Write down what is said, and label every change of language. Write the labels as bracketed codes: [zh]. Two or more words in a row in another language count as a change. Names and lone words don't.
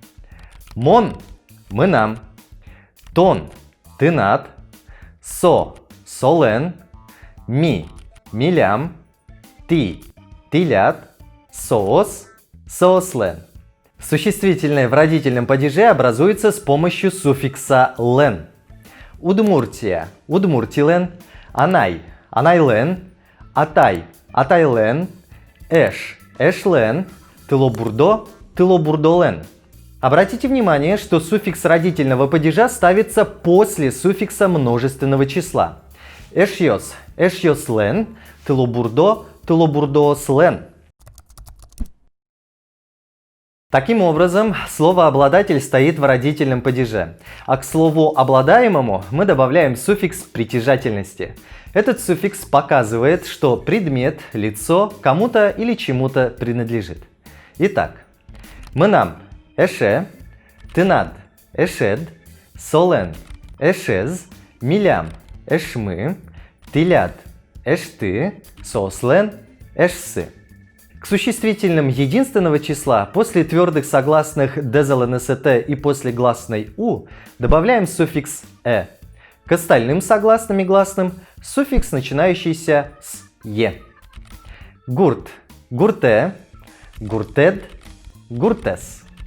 [udm] Мон – мы нам, тон – ты над, со – солен, ми – милям, ты – тилят, соос – соослен. [ru] Существительное в родительном падеже образуется с помощью суффикса «лен». [udm] Удмуртия – удмуртилен, анай – анайлен, атай – атайлен, эш – эшлен, тылобурдо – тылобурдолен. [ru] Обратите внимание, что суффикс родительного падежа ставится после суффикса множественного числа. [udm] Эшьос – эшьослен, тылобурдо – тылобурдоослен. [ru] Таким образом, слово «обладатель» стоит в родительном падеже, а к слову «обладаемому» мы добавляем суффикс притяжательности. Этот суффикс показывает, что предмет, лицо кому-то или чему-то принадлежит. [udm] Итак, мы нам эше, тынад, эшед, солен, эшез, милям, эшмы, тилят, эшты, сослен, эшсы. [ru] К существительным единственного числа после твердых согласных дезлнст и после гласной у добавляем суффикс э. К остальным согласным и гласным суффикс, начинающийся с е. [udm] Гурт, гурте, гуртед, гуртес.